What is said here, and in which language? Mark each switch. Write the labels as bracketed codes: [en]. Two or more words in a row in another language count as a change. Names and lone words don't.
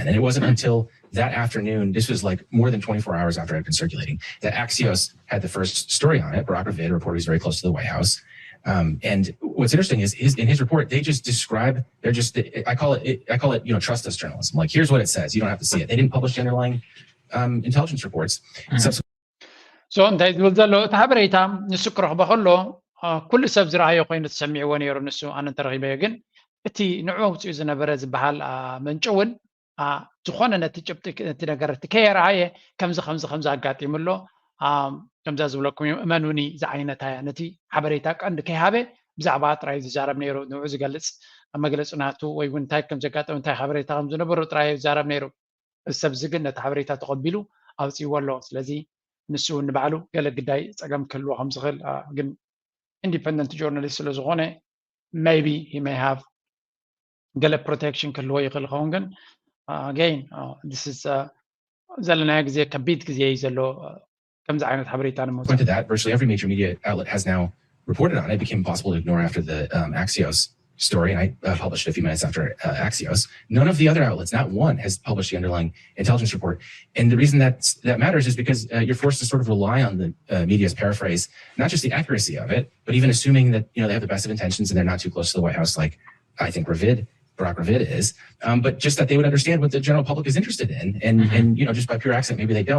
[en] And it wasn't until that afternoon, this was like more than 24 hours after it had been circulating, that Axios had the first story on it. Barak Ravid, a reporter who's very close to the White House. And what's interesting is in his report, they just describe, I call it, trust us journalism. Like, here's what it says. You don't have to see it. They didn't publish the underlying intelligence reports. [ti] So እንታይ ዝብል ዘሎ እቲ ሓበሬታ ንሱ ክረኽቦ ከሎ ኩሉ ሰብ ዝረኣዮ ኮይኑ ተሰሚዕዎ ነይሩ ንሱ ኣነ እንተረኺበዮ ግን እቲ ንዑ ውፅኡ ዝነበረ ዝበሃል ምንጭ እውን ዝኾነ ነቲ ጭብጢ እቲ ነገር እቲ ከየረኣየ ከምዚ ኣጋጢሙ ኣሎ ከምዛ ዝብለኩም እመኑኒ ዝዓይነታ እያ ነቲ ሓበሬታ ቀንዲ ከይሃበ ብዛዕባ ጥራይ ዝዛረብ ነይሩ ንዑ ዝገልፅ መግለፂ ናቱ ወይ እውን እንታይ ከም ዘጋጠሙ እንታይ ሓበሬታ ከም ዝነበሩ ጥራይ ዝዛረብ ነይሩ እዚ ሰብ እዚ ግን ነቲ ሓበሬታ ተቐቢሉ ኣውፅይዎ ኣሎ ስለዚ ንሱ ንባዕሉ ገለ ግዳይ ፀገም ክህልዎ ከም ዝኽእል ግን [en] independent journalist [ti] ስለ ዝኾነ [en] maybe he may have [ti] ገለ protection ክህልዎ ይኽእል ኸውን ግን [en] again this is [ti] ዘለናዮ ግዜ ከቢድ ግዜ እዩ ዘሎ ከምዚ ዓይነት ሓበሬታ ንምውፃእ [en] Point to that, virtually every major media outlet has now reported on it. It became impossible to ignore after the Axios story, and I published it a few minutes after Axios. None of the other outlets, not one, has published the underlying intelligence report. And the reason that matters is because you're forced to sort of rely on the media's paraphrase, not just the accuracy of it, but even assuming that they have the best of intentions and they're not too close to the White House, like I think Barak Ravid is, but just that they would understand what the general public is interested in, and just by pure accident, maybe they don't.